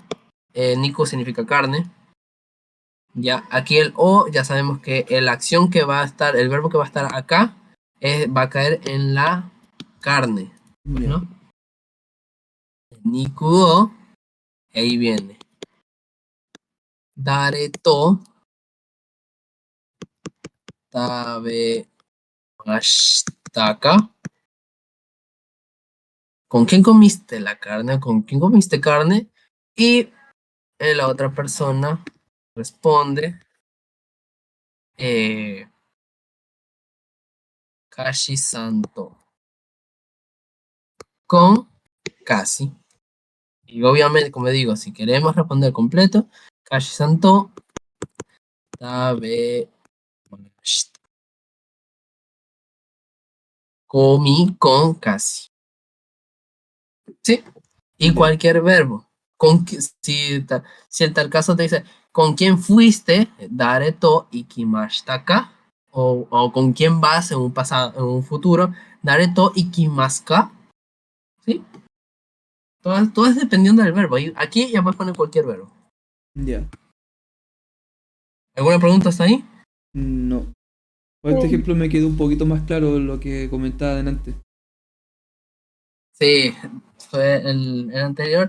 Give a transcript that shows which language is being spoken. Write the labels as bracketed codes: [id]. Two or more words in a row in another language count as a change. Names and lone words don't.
[es] Niku significa carne. Ya, aquí el o, ya sabemos que la acción que va a estar, el verbo que va a estar acá, va a caer en la carne. Pues, ya. ¿no? Nikuo, ahí viene. [ja] 誰と食べましたか. [es] ¿Con quién comiste la carne? ¿Con quién comiste carne? Y la otra persona responde, eh, Kashi Santo. Con casi. Y obviamente, como digo, si queremos responder completo, [ja] カシさんと食べました. [es] Comí con casi. ¿Sí? Y Ya. cualquier verbo. Si en tal caso te dice, ¿con quién fuiste? [ja] 誰と行きましたか. [es] O con quién vas en un pasado, en un futuro, [ja] 誰と行きますか. [es] ¿Sí? Todo es dependiendo del verbo. Y aquí ya puedes poner cualquier verbo. Ya. ¿Alguna pregunta hasta ahí? No. Con este ejemplo me quedó un poquito más claro lo que comentaba adelante. Sí, fue el anterior.